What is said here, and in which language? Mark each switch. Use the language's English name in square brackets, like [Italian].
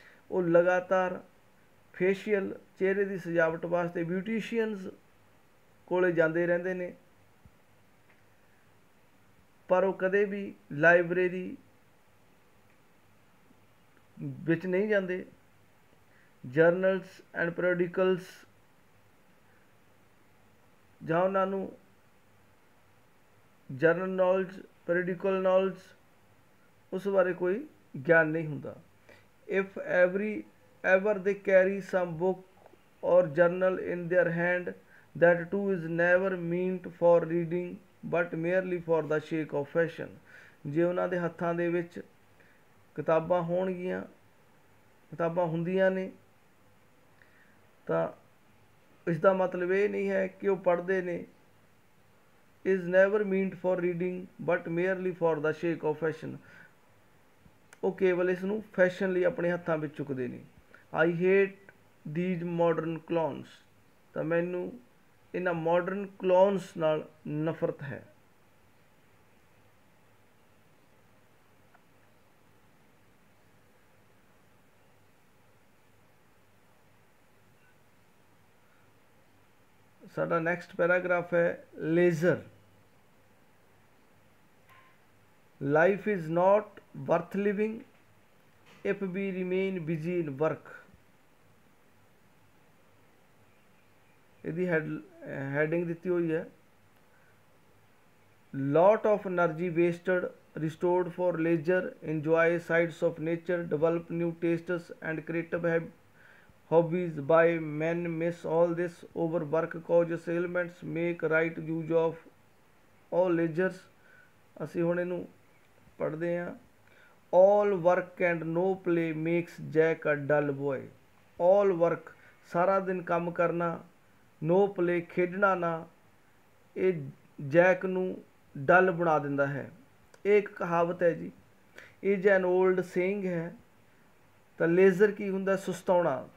[Punjabi] ਉਹ ਲਗਾਤਾਰ ਫੇਸ਼ੀਅਲ, ਚਿਹਰੇ ਦੀ ਸਜਾਵਟ ਵਾਸਤੇ ਬਿਊਟੀਸ਼ੀਅਨਸ ਕੋਲੇ ਜਾਂਦੇ ਰਹਿੰਦੇ ਨੇ, ਪਰ ਉਹ ਕਦੇ ਵੀ ਲਾਇਬ੍ਰੇਰੀ ਵਿੱਚ ਨਹੀਂ ਜਾਂਦੇ। [English] journals and periodicals, [Punjabi] ਜਾਂ ਉਹਨਾਂ ਨੂੰ ਜਰਨਲ ਨੌਲੇਜ, ਪੀਰੀਓਡਿਕਲ ਨੌਲੇਜ, ਉਸ ਬਾਰੇ ਕੋਈ ਗਿਆਨ ਨਹੀਂ ਹੁੰਦਾ। [English] If ever they carry some book or journal in their hand, that too is never meant for reading but merely for the sake of fashion। [Punjabi] ਜੇ ਉਹਨਾਂ ਦੇ ਹੱਥਾਂ ਦੇ ਵਿੱਚ ਕਿਤਾਬਾਂ ਹੋਣਗੀਆਂ, ਕਿਤਾਬਾਂ ਹੁੰਦੀਆਂ ਨੇ, ਤਾਂ ਇਸ ਦਾ ਮਤਲਬ ਇਹ ਨਹੀਂ ਹੈ ਕਿ ਉਹ ਪੜ੍ਹਦੇ ਨੇ। [English] is never meant for reading but merely for the sake of fashion। [Punjabi] ਉਹ ਕੇਵਲ ਇਸ ਨੂੰ ਫੈਸ਼ਨ ਲਈ ਆਪਣੇ ਹੱਥਾਂ ਵਿੱਚ ਚੁੱਕਦੇ ਨੇ। [English] I hate these modern clowns। [Punjabi] ਤਾਂ ਮੈਨੂੰ ਇਹਨਾਂ ਮਾਡਰਨ ਕਲੋਨਸ ਨਾਲ ਨਫ਼ਰਤ ਹੈ। ਸਾਡਾ ਨੈਕਸਟ ਪੈਰਾਗ੍ਰਾਫ ਹੈ laser. [English] Life is not worth living if we remain busy in work. [Punjabi] ਇਹਦੀ ਹੈਡਿੰਗ ਦਿੱਤੀ ਹੋਈ ਹੈ, [English] lot of energy wasted, restored for leisure, enjoy sights of nature, develop new tastes and creative hobbies। by men miss all this, overwork causes ailments, make right use of all leisures। [Punjabi] ਅਸੀਂ ਹੁਣ ਇਹਨੂੰ ਪੜ੍ਹਦੇ ਹਾਂ। [English] all work and no play makes Jack a dull boy। all work, [Punjabi] ਸਾਰਾ ਦਿਨ ਕੰਮ ਕਰਨਾ, [English] no play, [Punjabi] ਖੇਡਣਾ ਨਾ, ਇਹ ਜੈਕ ਨੂੰ ਡਲ ਬਣਾ ਦਿੰਦਾ ਹੈ। ਇਹ ਇੱਕ ਕਹਾਵਤ ਹੈ ਜੀ, [English] is an old saying [Punjabi] ਹੈ। ਤਾਂ ਲੇਜ਼ਰ ਕੀ ਹੁੰਦਾ? ਸੁਸਤਾਉਣਾ।